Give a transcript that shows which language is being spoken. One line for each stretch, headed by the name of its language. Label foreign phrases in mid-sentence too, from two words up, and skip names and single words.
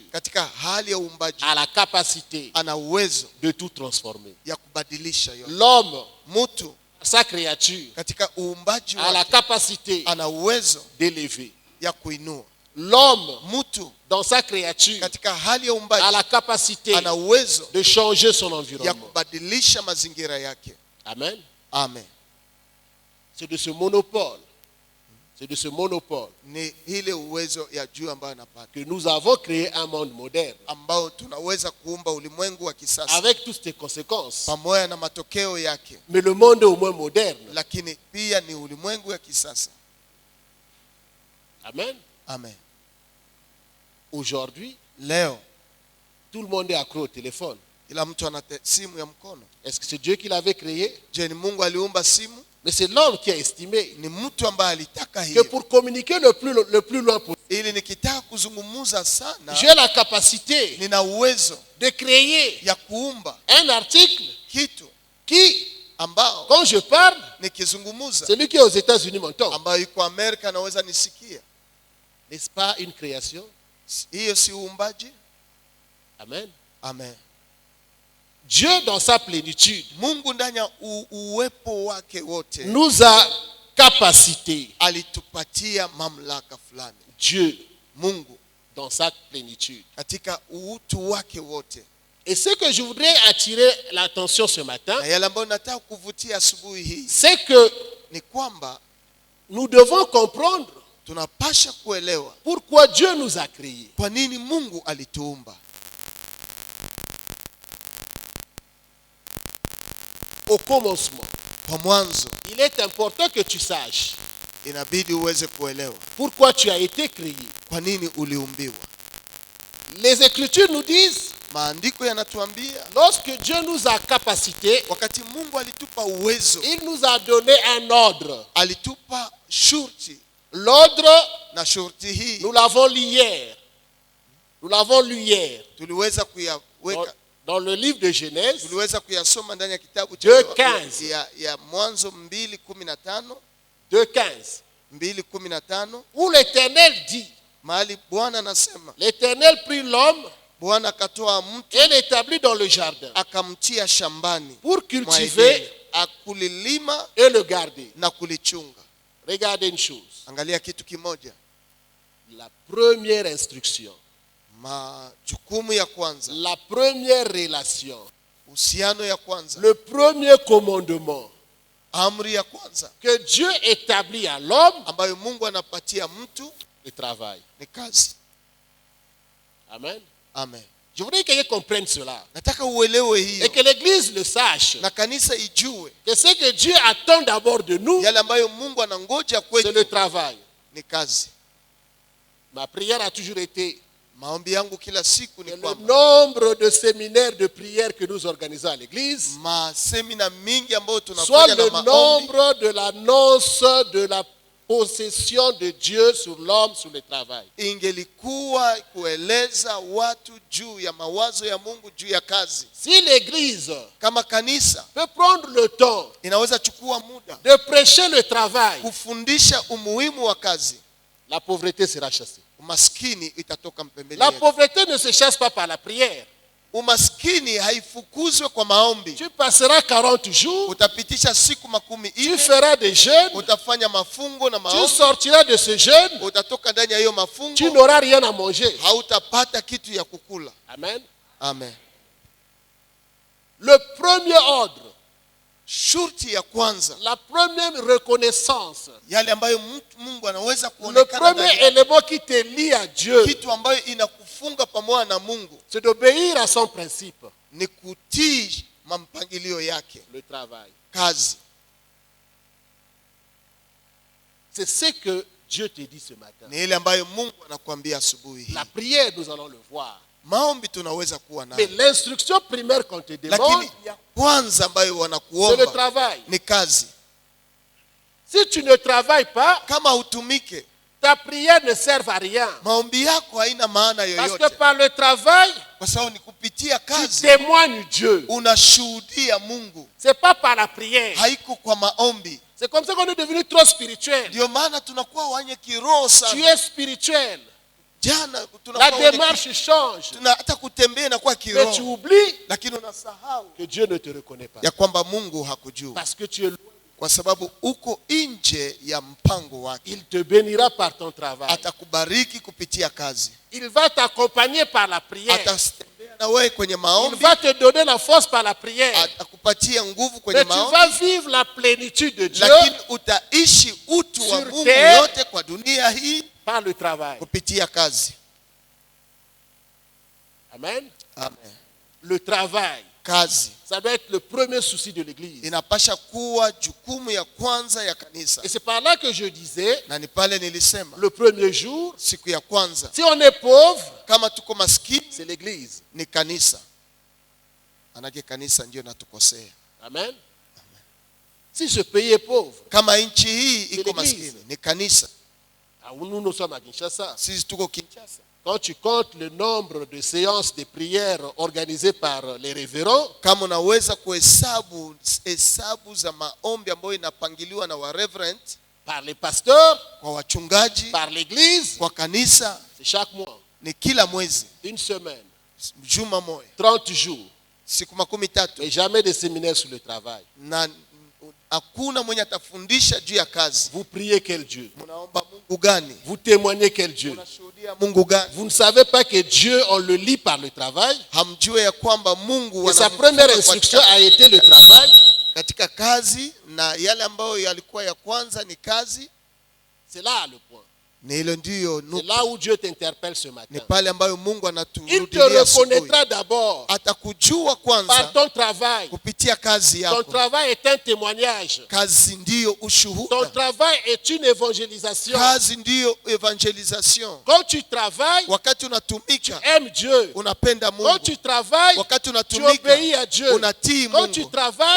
Swahili: katika hali ya uumbaji
French: a la capacité
Swahili: ana uwezo
French: de tout transformer.
Swahili: ya kubadilisha yote.
French: L'homme,
Swahili: Mtu
French: sa créature,
Swahili: katika uumbaji
French: a la
Swahili: wake
French: capacité
Swahili: ana uwezo
French: d'élever.
Swahili: ya kuinua.
French: L'homme,
Swahili: Mtu
French: dans sa créature,
Swahili: katika hali ya
French: a
Swahili: uumbaji
French: la capacité
Swahili: ana uwezo
French: de changer son
Swahili: ya
French: environnement.
Swahili: kubadilisha mazingira yake.
French: Amen.
Swahili: Amen.
French: C'est de ce monopole, c'est de ce monopole
Swahili: Ni ile uwezo ya juu ambayo anapata,
French: que nous avons créé un monde moderne,
Swahili: ambao tunaweza kuumba ulimwengu wa kisasa
French: avec toutes ses conséquences.
Swahili: pamoja na matokeo yake,
French: Mais le monde est au moins moderne.
Swahili: lakini pia ni ulimwengu ya kisasa.
French: Amen.
Swahili: Amen.
French: Aujourd'hui,
Swahili: Leo
French: tout le monde est accro au téléphone.
Swahili: ila mtu ana simu ya mkono.
French: Est-ce que c'est Dieu qui l'avait créé?
Swahili: Je, ni Mungu aliumba simu?
French: Mais c'est l'homme qui a estimé
Swahili: Ni mtu ambaye alitaka
French: que
Swahili: hiyo,
French: pour communiquer le plus loin possible,
Swahili: ili nikitaka kuzungumza sana
French: j'ai la capacité
Swahili: nina uwezo
French: de créer
Swahili: ya kuumba
French: un article
Swahili: kitu
French: qui,
Swahili: ambao
French: quand je parle,
Swahili: nikizungumza
French: celui qui est aux États-Unis m'entend.
Swahili: ambayo yuko Amerika anaweza nisikia.
French: N'est-ce pas une création?
Swahili: Hiyo si uumbaji?
French: Amen.
Swahili: Amen.
French: Dieu, dans sa plénitude,
Swahili: Mungu ndani ya uwepo wake wote
French: nous a capacité.
Swahili: alitupatia mamlaka fulani.
French: Dieu,
Swahili: Mungu
French: dans sa plénitude.
Swahili: katika utu wake wote.
French: Et ce que je voudrais attirer l'attention ce matin,
Swahili: Na yale ambayo nataka kuvutia asubuhi hii
French: c'est que
Swahili: ni kwamba
French: nous devons comprendre
Swahili: tunapasha kuelewa
French: pourquoi Dieu nous a créés.
Swahili: kwa nini Mungu alituumba.
French: Au commencement,
Swahili: Kwa mwanzo
French: il est important que tu saches
Swahili: inabidi uweze kuelewa
French: pourquoi tu as été créé.
Swahili: kwa nini uliumbiwa.
French: Les Écritures nous disent,
Swahili: Maandiko yanatuambia
French: lorsque Dieu nous a capacité,
Swahili: wakati Mungu alitupa uwezo,
French: il nous a donné un ordre.
Swahili: alitupa shurti,
French: L'ordre,
Swahili: na shurti hii
French: nous l'avons lu hier. Nous l'avons lu hier.
Swahili: tuliweza
French: Dans,
Swahili: kuyaweka,
French: dans le livre de Genèse,
Swahili: tuliweza kuyasoma ndani ya kitabu
French: 2:15.
Swahili: ya Mwanzo 2:15,
French: 2:15,
Swahili: 2:15,
French: où l'Éternel dit,
Swahili: mahali Bwana anasema,
French: l'Éternel prit l'homme
Swahili: Bwana akatoa mtu
French: et l'établit dans le jardin
Swahili: akamtia shambani
French: pour
Swahili: mwa
French: cultiver
Swahili: Edeni, akulilima
French: et le garder.
Swahili: na kulichunga.
French: Regardez une chose.
Swahili: Angalia kitu kimoja,
French: La première instruction,
Swahili: majukumu ya kwanza,
French: la première relation,
Swahili: uhusiano ya kwanza,
French: le premier commandement
Swahili: amri ya kwanza
French: que Dieu établit à l'homme,
Swahili: ambayo Mungu anapatia mtu
French: le travail.
Swahili: ni kazi.
French: Amen.
Swahili: Amen.
French: Je voudrais que quelqu'un comprenne cela.
Swahili: Nataka uelewe
French: Et
Swahili: hiyo
French: que l'Église le sache.
Swahili: na kanisa ijue
French: Que ce que Dieu attend d'abord de nous,
Swahili: yale ambayo Mungu anangoja
French: c'est le
Swahili: kwetu
French: travail.
Swahili: ni kazi.
French: Ma prière a toujours été
Swahili: Maombi yangu kila siku ni
French: que le
Swahili: kwamba
French: nombre de séminaires de prière que nous organisons à l'Église
Swahili: masemina mingi ambayo
French: soit
Swahili: tunafanya
French: le
Swahili: na maombi
French: nombre de l'annonce de la possession de Dieu sur l'homme, sur le travail.
Swahili: ingelikuwa kueleza watu juu ya mawazo ya Mungu juu ya kazi.
French: Si l'Église
Swahili: Kama kanisa
French: peut prendre le temps
Swahili: inaweza chukua muda
French: de prêcher le travail,
Swahili: kufundisha umuhimu wa kazi,
French: la pauvreté sera chassée.
Swahili: umaskini itatoka mpembeni
French: La
Swahili: yetu.
French: pauvreté ne se chasse pas par la prière.
Swahili: Umaskini haifukuzwe kwa maombi.
French: Tu passeras 40 jours,
Swahili: Utapitisha siku 40,
French: tu feras des jeûnes,
Swahili: utafanya mafungo na
French: tu
Swahili: maombi,
French: sortiras de ce jeûne,
Swahili: utatoka ndani ya hiyo
French: tu
Swahili: mafungo,
French: n'auras rien à manger.
Swahili: hautapata kitu ya kukula.
French: Amen.
Swahili: Amen.
French: Le premier ordre,
Swahili: Shurti ya kwanza,
French: la première reconnaissance,
Swahili: yale ambayo Mungu anaweza
French: le
Swahili: kuonekana
French: premier
Swahili: ndani yako,
French: élément qui te lie à Dieu,
Swahili: kitu ambayo inakufunga pamoja na Mungu
French: c'est d'obéir à son principe,
Swahili: ni kutii mpangilio yake,
French: le travail.
Swahili: kazi.
French: C'est ce que Dieu te dit ce matin.
Swahili: Ni ile ambayo Mungu anakuambia asubuhi hii.
French: La prière, nous allons le voir.
Swahili: Maombi tunaweza kuwa
French: Mais
Swahili: nayo,
French: l'instruction primaire qu'on te demande,
Swahili: lakini ya kwanza ambayo
French: c'est le
Swahili: wanakuomba
French: travail.
Swahili: ni kazi.
French: Si tu ne travailles pas,
Swahili: kama hutumike,
French: ta prière ne sert à rien.
Swahili: maombi yako haina maana
French: Parce que
Swahili: yoyote,
French: par le travail,
Swahili: kwa sababu ni kupitia
French: tu
Swahili: kazi
French: témoignes Dieu.
Swahili: unashuhudia Mungu,
French: C'est pas par la prière.
Swahili: haiko kwa maombi.
French: C'est comme ça qu'on est devenu trop spirituel.
Swahili: Ndio maana tunakuwa wenye kiroho
French: Tu
Swahili: sana.
French: es spirituel.
Swahili: Jana
French: La
Swahili: tunakuwa wenye
French: démarche change.
Swahili: hata kutembea inakuwa
French: Mais tu
Swahili: kiroho,
French: oublies
Swahili: lakini unasahau
French: que Dieu ne te reconnaît pas.
Swahili: ya kwamba Mungu hakujua,
French: Parce que tu es loin.
Swahili: kwa sababu uko nje ya mpango wake.
French: Il te bénira par ton travail.
Swahili: Atakubariki kupitia kazi,
French: Il va t'accompagner par la prière.
Swahili: atatembea na wewe kwenye
French: Il
Swahili: maombi,
French: va te donner la force par la prière.
Swahili: atakupatia nguvu kwenye
French: Mais tu
Swahili: maombi,
French: vas vivre la plénitude de Dieu
Swahili: lakini utaishi utu wa
French: Sur
Swahili: Mungu
French: terre,
Swahili: yote kwa dunia hii
French: par le travail.
Swahili: kupitia kazi.
French: Amen.
Swahili: Amen.
French: Le travail,
Swahili: Kazi
French: ça doit être le premier souci de l'Église.
Swahili: inapasha kuwa jukumu ya kwanza ya kanisa,
French: Et c'est par là que je disais,
Swahili: na ni pale nilisema
French: le premier jour,
Swahili: siku ya kwanza,
French: si on est pauvre,
Swahili: kama tuko maskini
French: c'est l'Église.
Swahili: ni kanisa, manake kanisa ndio natukosea.
French: Amen. Si ce pays est pauvre,
Swahili: Kama nchi hii iko
French: l'Église.
Swahili: maskini ni kanisa.
French: nous sommes à Kinshasa.
Swahili: Sisi tuko Kinshasa,
French: Quand tu comptes le nombre de séances de prière organisées par les révérends,
Swahili: kama unaweza kuhesabu hesabu za maombi ambayo inapangiliwa na wa reverend,
French: par les pasteurs,
Swahili: kwa wachungaji,
French: par l'Église,
Swahili: kwa kanisa,
French: c'est chaque mois,
Swahili: ni kila mwezi,
French: une semaine,
Swahili: juma moja,
French: 30 jours,
Swahili: siku 13,
French: et jamais de séminaire sur le travail.
Swahili: na hakuna mwenye atafundisha juu ya kazi.
French: Vous priez quel Dieu?
Swahili: Mnaomba Mungu gani?
French: Vous témoignez quel Dieu?
Swahili: Unashuhudia Mungu gani?
French: Vous ne savez pas que Dieu, on le lit par le travail.
Swahili: Hamjue ya kwamba Mungu
French: Et sa
Swahili: anamfunga
French: première
Swahili: kwa
French: instruction a été le travail.
Swahili: katika kazi, na yale ambayo yalikuwa ya kwanza ni kazi.
French: C'est là le point.
Swahili: Ni hilo ndiyo
French: C'est là où Dieu t'interpelle ce
Swahili: ni
French: matin.
Swahili: pale ambayo Mungu
French: Il te
Swahili: anaturudilia asubuhi.
French: reconnaîtra d'abord
Swahili: Atakujua
French: par
Swahili: kwanza
French: ton travail.
Swahili: kupitia kazi
French: Ton
Swahili: yako.
French: travail est un témoignage.
Swahili: Kazi ndiyo
French: Ton
Swahili: ushuhuda,
French: travail est une évangélisation.
Swahili: kazi ndiyo evangelisation.
French: Quand tu travailles,
Swahili: Wakati
French: tu
Swahili: unatumika
French: aimes Dieu.
Swahili: unapenda
French: Quand
Swahili: Mungu,
French: tu travailles,
Swahili: wakati
French: tu
Swahili: unatumika
French: obéis à Dieu.
Swahili: unatii
French: Quand tu
Swahili: Mungu,
French: travailles,